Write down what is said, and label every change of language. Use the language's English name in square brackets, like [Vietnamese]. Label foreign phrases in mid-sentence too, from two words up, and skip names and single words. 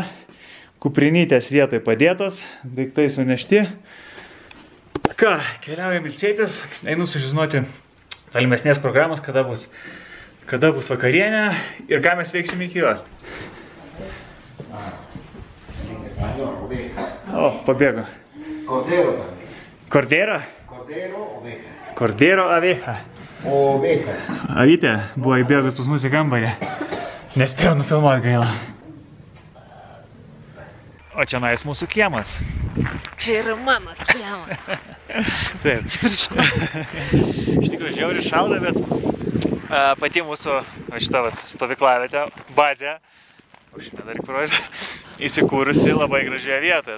[Lithuanian] Kuprinytės vietoj padėtos, daiktai sunešti. Ką, keliaujam ilsėtis, einu sužinoti tolimesnės programos, kada bus vakarienė ir ką mes veiksim iki jos. O, pabėgo. [Spanish] Cordero. Cordero? Cordero, oveja. Cordero, oveja. Oveja. [Lithuanian] Avytė buvo įbėgus pas mūsų kambarį. Nespėjau nufilmuoti, gaila. O čia nais mūsų kiemas. Čia yra mano kiemas. Taip. Iš tikrųjų, žiauriai šalda, bet pati mūsų šitą stovyklavietę, bazę, aušinę dar įparodžiu, įsikūrusi labai gražioje vietoje.